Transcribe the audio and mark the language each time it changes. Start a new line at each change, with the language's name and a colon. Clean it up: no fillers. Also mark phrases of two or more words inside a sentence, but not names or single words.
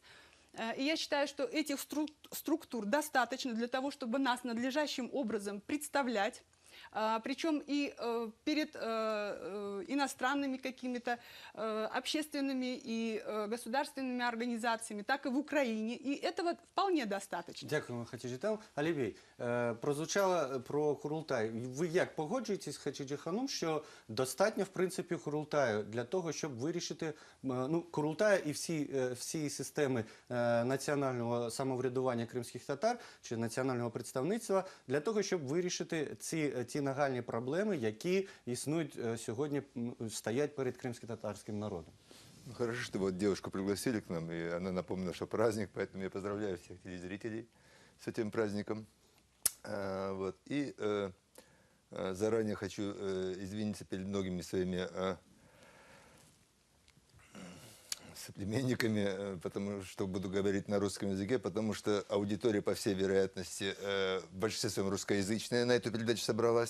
Russian: И я считаю, что этих структур достаточно для того, чтобы нас надлежащим образом представлять. Причем и перед иностранными какими-то общественными и государственными организациями, так и в Украине. И этого вполне достаточно.
Ukrainian: Дякуємо, Хатіджітел. Алібей, прозвучало про Курултай. Ви як погоджуєтесь з Хатіджі Ханом, що достатньо, в принципі, Курултаю для того, щоб вирішити, ну, Курултаю і всі системи національного самоврядування кримських татар чи національного представництва для того, щоб вирішити ті нагальні проблеми, які існують сьогодні, стоять перед кримсько-татарським народом? Ну,
Russian: хорошо, что вот девушку пригласили к нам, и она напомнила, что праздник, поэтому я поздравляю всех телезрителей с этим праздником. Вот. И заранее хочу извиниться перед многими своими соплеменниками, потому что буду говорить на русском языке, потому что аудитория, по всей вероятности, в большинстве своем русскоязычная на эту передачу собралась.